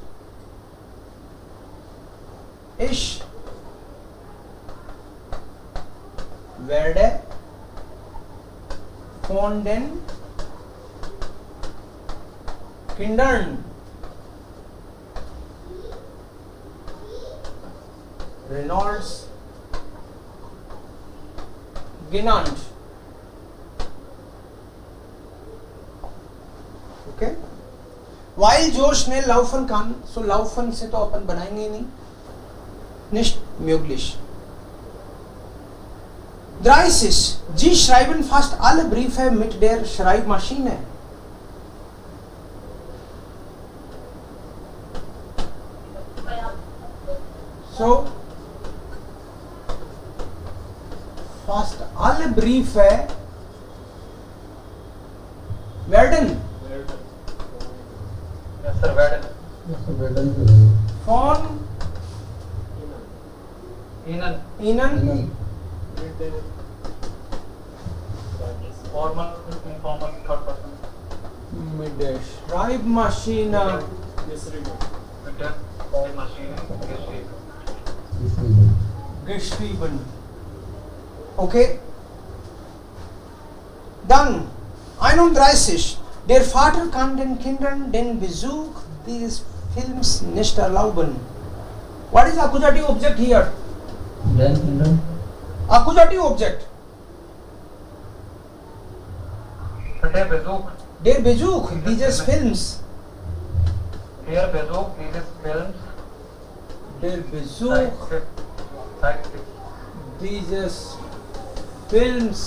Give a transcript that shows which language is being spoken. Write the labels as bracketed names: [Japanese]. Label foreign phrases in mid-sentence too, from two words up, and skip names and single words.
[German] Ich werde von den Kindern Reynolds genannt. Okay? [Hindi] Weil जो [German] schnell laufen kann, so laufen [Hindi] से तो अपन बनाएंगे नहीं, [German] nicht möglich. 30. Sie schreiben fast alle Briefe mit der Schreibmaschine. So fast alle Briefe werden [English] yes sir वेडन [German] von Ihnen [English] formal informal third person [German] mit der Schreibmaschine mit der Maschine geschrieben. Okay? Dann 31. Der Vater kann den Kindern den Besuch dieses Films nicht erlauben. [English] What is accusative object here? Accusative object. [German] der Besuch Der Besuch dieses Films Der Besuch dieses Films Der Besuch zeigt dieses Films